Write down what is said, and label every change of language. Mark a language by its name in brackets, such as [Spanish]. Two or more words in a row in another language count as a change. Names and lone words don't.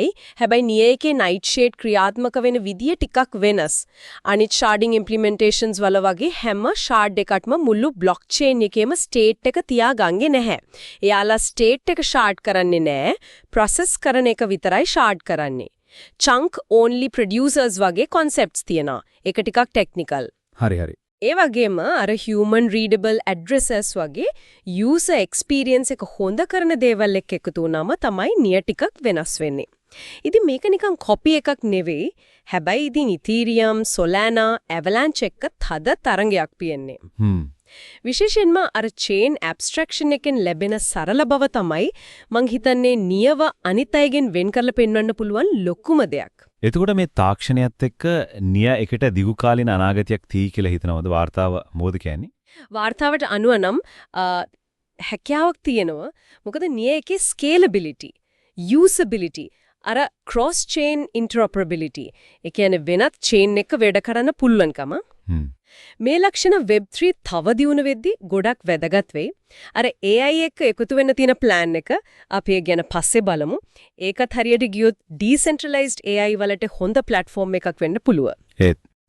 [Sinhala] හැබැයි නියයකේ Nightshade ක්‍රියාත්මක වෙන විදිය ටිකක් වෙනස්. අනිත් [English] sharding implementations [Sinhala] වල වගේ හැම shard එකක්ම මුළු blockchain එකේම state එක තියාගන්නේ නැහැ. එයාලා state එක shard කරන්නේ නෑ. process කරන එක විතරයි shard කරන්නේ. [English] chunk only producers [Sinhala] වගේ concepts තියෙනවා. ඒක ටිකක් technical. හරි. ඒ වගේම අර [English] human readable addresses [Sinhala] වගේ [English] user experience [Sinhala] එක හොඳ කරන දේවල් එක්ක එකතු වුණාම තමයි නිය ටිකක් වෙනස් වෙන්නේ. ඉතින් මේක නිකන් copy එකක් නෙවෙයි. හැබැයි ඉතින් Ethereum, Solana, Avalanche එක තද තරංගයක් පියන්නේ. විශේෂයෙන්ම අර [English] chain abstraction [Sinhala] එකෙන් ලැබෙන සරල බව තමයි මං හිතන්නේ නියව අනිත් අයගෙන් වෙන් කරලා පෙන්වන්න පුළුවන් ලොකුම දෙයක්. එතකොට මේ තාක්ෂණයත් එක්ක නිය එකට දිගුකාලීන අනාගතයක් තියෙයි කියලා හිතනවද වාර්තාව මොකද කියන්නේ? වාර්තාවට අනුව නම් හැකියාවක් තියෙනවා. මොකද නිය එකේ [English] scalability, usability, [Sinhala] අර [English] cross chain interoperability, [Sinhala] ඒ කියන්නේ වෙනත් chain එක වැඩ කරන්න පුළුවන්කම. මේ ලක්ෂණ Web3 තව දියුණු වෙද්දී ගොඩක් වැදගත් වෙයි. අර AI එක්ක එකතු වෙන්න තියෙන plan එක අපි ගැන පස්සේ බලමු. ඒකත් හරියට ගියොත් [English] decentralized AI [Sinhala] වලට හොඳ platform එකක් වෙන්න පුළුවන්.